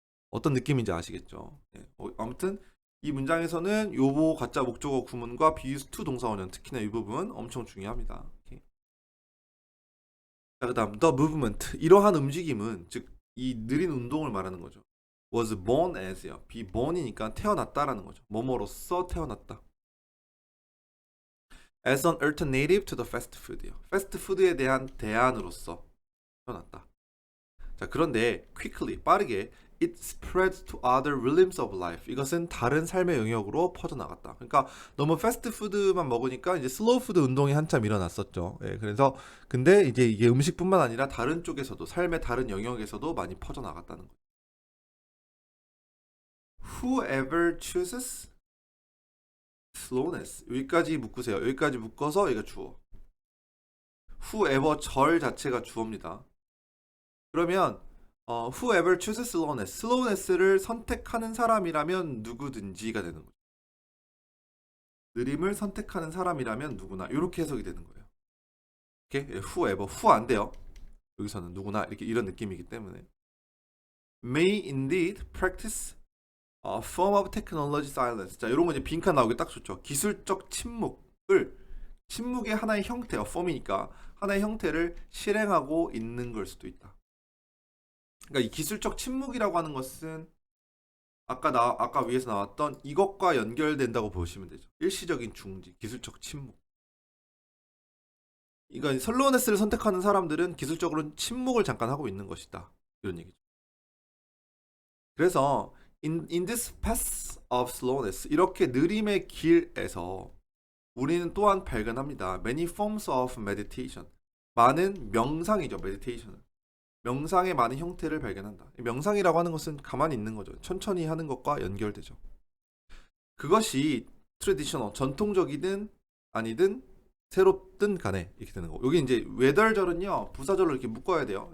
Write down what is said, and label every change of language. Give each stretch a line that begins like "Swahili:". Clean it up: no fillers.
Korean: 어떤 느낌인지 아시겠죠? 네. 아무튼 이 문장에서는 요보 가짜 목적어 구문과 be used to 동사 원형, 특히나 이 부분 엄청 중요합니다. 오케이. 자, 그다음 the movement, 이러한 움직임은, 즉 이 느린 운동을 말하는 거죠.
English: was born as요.
Korean: be born이니까 태어났다라는 거죠. 뭐뭐로써 태어났다.
English: as an alternative to the fast food요.
Korean: 패스트푸드에 대한 대안으로서 태어났다. 자, 그런데
English: quickly,
Korean: 빠르게
English: it spread to other realms of life.
Korean: 이것은 다른 삶의 영역으로 퍼져나갔다. 그러니까 너무 패스트푸드만 먹으니까 이제 슬로우푸드 운동이 한참 일어났었죠. 예, 그래서 근데 이제 이게 음식뿐만 아니라 다른 쪽에서도, 삶의 다른 영역에서도 많이 퍼져나갔다는 거죠.
English: Whoever chooses slowness,
Korean: 여기까지 묶으세요. 여기까지 묶어서 이거 주어. whoever, 절 자체가 주어입니다. 그러면
English: whoever chooses slowness
Korean: 를 선택하는 사람이라면 누구든지가 되는 거죠. 느림을 선택하는 사람이라면 누구나, 이렇게 해석이 되는 거예요. 이렇게 whoever, who 안 돼요. 여기서는 누구나, 이렇게 이런 느낌이기 때문에
English: may indeed practice a form of technology silence.
Korean: 자, 이런 거 이제 빈칸 나오기 딱 좋죠. 기술적 침묵의 하나의 형태, form이니까 하나의 형태를 실행하고 있는 걸 수도 있다. 그러니까 이 기술적 침묵이라고 하는 것은 아까 위에서 나왔던 이것과 연결된다고 보시면 되죠. 일시적인 중지, 기술적 침묵. 그러니까 슬로우네스를 선택하는 사람들은 기술적으로는 침묵을 잠깐 하고 있는 것이다, 이런 얘기죠. 그래서
English: in this path of slowness,
Korean: 이렇게 느림의 길에서 우리는 또한 발견합니다.
English: many forms of meditation,
Korean: 많은 명상이죠. meditation은 명상의 많은 형태를 발견한다. 명상이라고 하는 것은 가만히 있는 거죠. 천천히 하는 것과 연결되죠. 그것이 트레디셔널, 전통적이든 아니든 새롭든 간에 이렇게 되는 거고, 여기 이제 웨덜절은요 부사절로 이렇게 묶어야 돼요.